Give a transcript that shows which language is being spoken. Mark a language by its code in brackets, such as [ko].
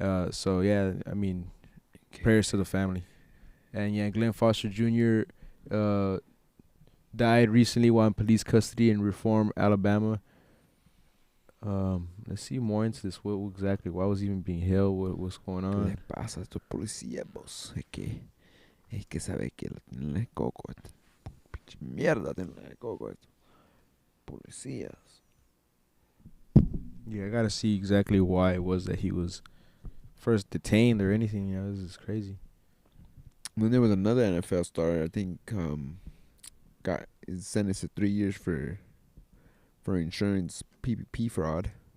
[en] So yeah, I mean, prayers to the family. And yeah, Glenn Foster Jr. Died recently while in police custody in Reform, Alabama. Let's see more into this. What exactly? Why was he even being held? What's going [es] ¿Qué le [en] on? [es] pasa a estos policías, vos? Es que sabe que la tienen el coco. Pinche mierda tienen el coco esto. Policías. [en] Yeah, I gotta see exactly why it was that he was first detained or anything. You know, this is crazy. Then there was another NFL star, I think, got is sentenced to 3 years for insurance PPP fraud.